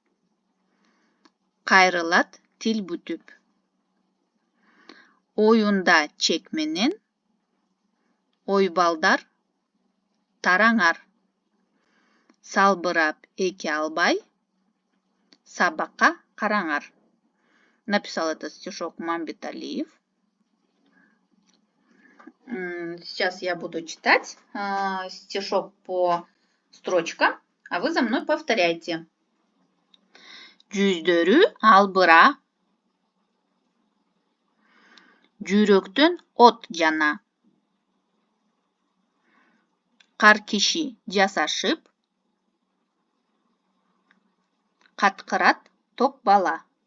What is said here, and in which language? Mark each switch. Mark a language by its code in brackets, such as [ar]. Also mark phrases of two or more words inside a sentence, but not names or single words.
[ky] Кайрылат тил бүтүп. Оюнда чек менен. Ойбалдар тараңар. Салбырап эки албай. Сабакка караңар. [ru] Написал этот стишок Мамбет Алиев. Сейчас я буду читать стишок по строчкам, а вы за мной повторяйте. [ky] Жүздөрү албыра. Жүрөктөн от жана. Кар киши жасашып. Каткырат топ бала.